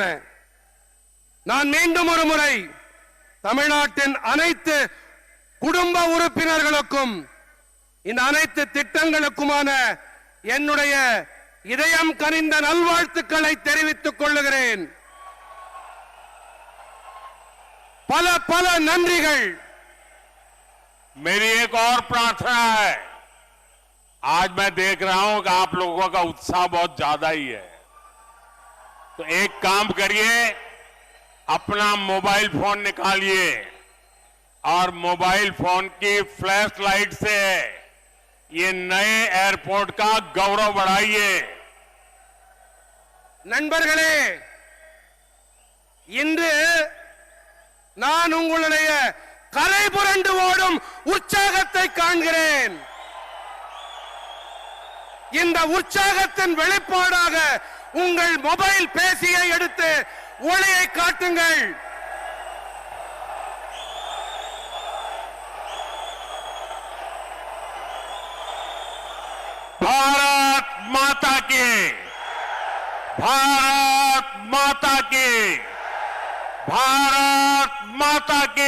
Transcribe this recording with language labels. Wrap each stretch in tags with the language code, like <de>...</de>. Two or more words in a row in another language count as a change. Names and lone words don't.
<ta>நான் மீண்டும் ஒரு முறை தமிழ்நாட்டின் அனைத்து குடும்ப உறுப்பினர்களுக்கும் இந்த அனைத்து திட்டங்களுக்குமான என்னுடைய இதயம் கனிந்த நல்வாழ்த்துக்களை தெரிவித்துக் கொள்ளுகிறேன். பல பல நன்றிகள்.</ta> <hi>मेरी एक और प्रार्थना है। आज मैं देख रहा हूं कि आप लोगों का उत्साह बहुत ज्यादा ही है, तो एक काम करिए, अपना</hi> <en>mobile phone</en> <hi>निकालिए और</hi> <en>mobile phone</en> <hi>की</hi> <en>flash light</en> <hi>से ये नए एयरपोर्ट का गौरव बढ़ाइए।</hi> <ta>நண்பர்களே, இன்று நான் உங்களுடைய கரை புரண்டு ஓடும் உற்சாகத்தை காண்கிறேன். இந்த உற்சாகத்தின் வெளிப்பாடாக உங்கள் மொபைல் பேசியை எடுத்து ஒளியை காட்டுங்கள்.</ta> <hi>भारत माता की, भारत माता की, भारत माता की।</hi>